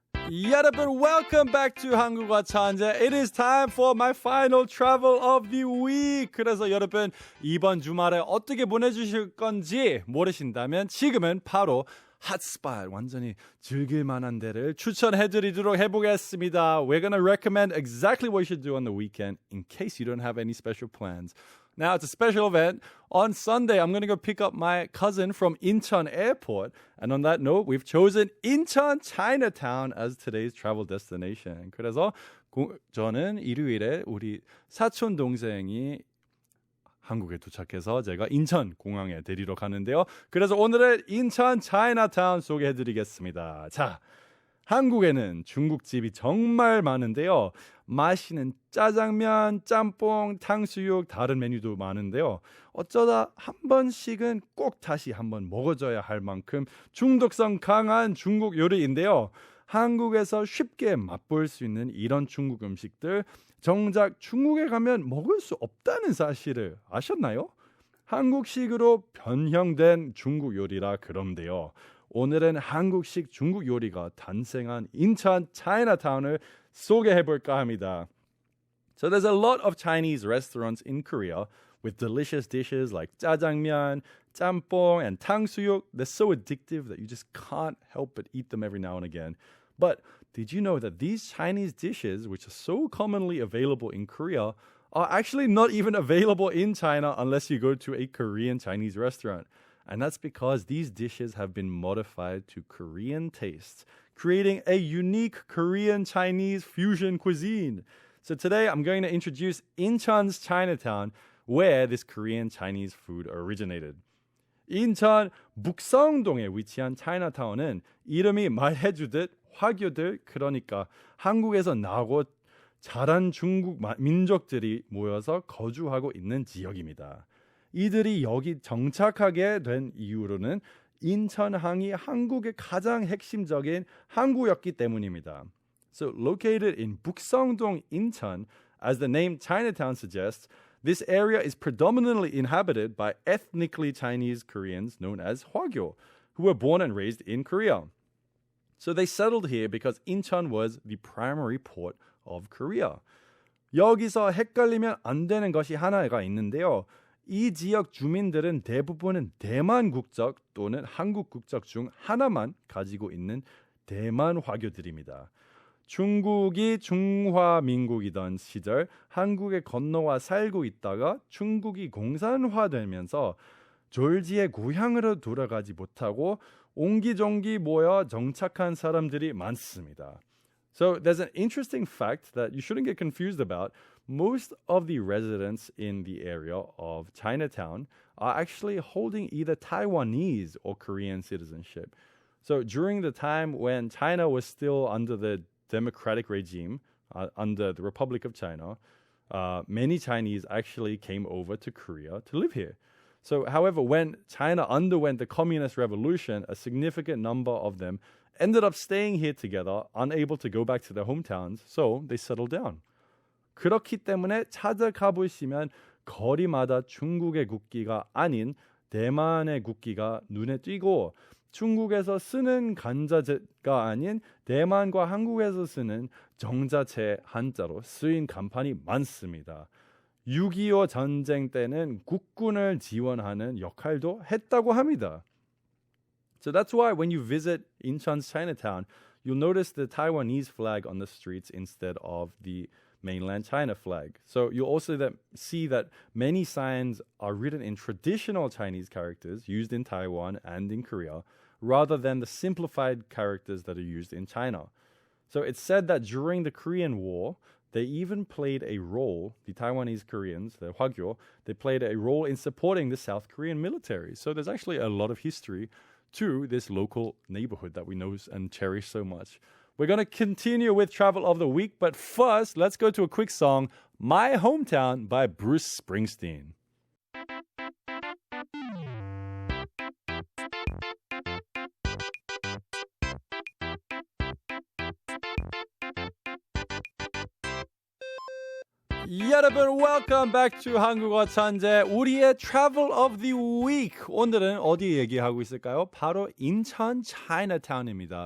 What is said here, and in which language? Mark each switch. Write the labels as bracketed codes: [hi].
[ko] 여러분, [en] welcome back to 한국어천재. It is time for my final travel of the week. [ko] 그래서 여러분, 이번 주말에 어떻게 보내주실 건지 모르신다면 지금은 바로 핫스팟, 완전히 즐길 만한 데를 추천해드리도록 해보겠습니다. [en] We're going to recommend exactly what you should do on the weekend in case you don't have any special plans. Now, it's a special event. On Sunday, I'm going to go pick up my cousin from Incheon Airport. And on that note, we've chosen Incheon Chinatown as today's travel destination. [ko] 그래서 저는 일요일에 우리 사촌 동생이 한국에 도착해서 제가 인천 공항에 데리러 가는데요. 그래서 오늘은 인천 차이나타운 소개해드리겠습니다. 자, 한국에는 중국집이 정말 많은데요. 맛있는 짜장면, 짬뽕, 탕수육, 다른 메뉴도 많은데요. 어쩌다 한 번씩은 꼭 다시 한번 먹어줘야 할 만큼 중독성 강한 중국 요리인데요. 한국에서 쉽게 맛볼 수 있는 이런 중국 음식들, 정작 중국에 가면 먹을 수 없다는 사실을 아셨나요? 한국식으로 변형된 중국 요리라 그런데요. 오늘은 한국식 중국 요리가 탄생한 인천 차이나타운을 소개해 볼까 합니다. [en] So there's a lot of Chinese restaurants in Korea with delicious dishes like jjajangmyeon, 짬뽕, and 탕수육. They're so addictive that you just can't help but eat them every now and again. But did you know that these Chinese dishes, which are so commonly available in Korea, are actually not even available in China unless you go to a Korean Chinese restaurant? And that's because these dishes have been modified to Korean tastes, creating a unique Korean Chinese fusion cuisine. So today I'm going to introduce Incheon's Chinatown, where this Korean Chinese food originated. [ko] 인천 북성동에 위치한 차이나타운은 이름이 말해주듯 화교들, 그러니까 한국에서 나고 자란 중국 민족들이 모여서 거주하고 있는 지역입니다. 이들이 여기 정착하게 된 이유로는 인천항이 한국의 가장 핵심적인 항구였기 때문입니다. [en] So located in 북성동, Incheon, as the name Chinatown suggests, this area is predominantly inhabited by ethnically Chinese Koreans known as Hwagyo, who were born and raised in Korea. So they settled here because Incheon was the primary port of Korea. [ko] 여기서 헷갈리면 안 되는 것이 하나가 있는데요. 이 지역 주민들은 대부분은 대만 국적 또는 한국 국적 중 하나만 가지고 있는 대만 화교들입니다. 중국이 중화민국이던 시절 한국에 건너와 살고 있다가 중국이 공산화되면서 졸지의 고향으로 돌아가지 못하고 옹기종기 모여 정착한 사람들이 많습니다. [en] So there's an interesting fact that you shouldn't get confused about. Most of the residents in the area of Chinatown are actually holding either Taiwanese or Korean citizenship. So during the time when China was still under the democratic regime, under the Republic of China, many Chinese actually came over to Korea to live here. So, however, when China underwent the communist revolution, a significant number of them ended up staying here together, unable to go back to their hometowns, so they settled down. [ko] 그렇기 때문에 찾아가 보시면 거리마다 중국의 국기가 아닌 대만의 국기가 눈에 띄고 중국에서 쓰는 간자재가 아닌 대만과 한국에서 쓰는 정자체 한자로 쓰인 간판이 많습니다. 6.25 전쟁 때는 국군을 지원하는 역할도 했다고 합니다. [en] So that's why when you visit Incheon's Chinatown, you'll notice the Taiwanese flag on the streets instead of the mainland China flag. So you'll also see that many signs are written in traditional Chinese characters used in Taiwan and in Korea, rather than the simplified characters that are used in China. So it's said that during the Korean War, they even played a role, the Taiwanese Koreans, the Hwagyo, they played a role in supporting the South Korean military. So there's actually a lot of history to this local neighborhood that we know and cherish so much. We're going to continue with Travel of the Week, but first, let's go to a quick song, My Hometown by Bruce Springsteen. [ko] 여러분, [en] welcome back to 한국어천재. 우리의 travel of the week. [ko] 오늘은 어디 얘기하고 있을까요? 바로 인천 차이나타운입니다.